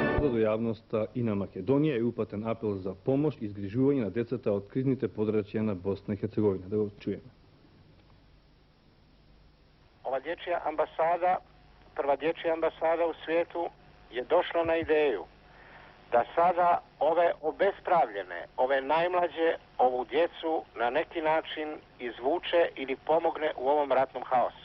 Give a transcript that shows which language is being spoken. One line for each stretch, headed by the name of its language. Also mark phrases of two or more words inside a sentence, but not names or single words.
Macedonian: до јавноста и на Македонија е упатен апел за помош и згрижување на децата од кризните подрачја на Босна и Херцеговина. Да го чуеме.
Bosnian: Ova dječja ambasada, prva dječja ambasada u svijetu je došla na ideju da sada ove obespravljene, ove najmlađe, ovu djecu na neki način izvuče ili pomogne u ovom ratnom haosu.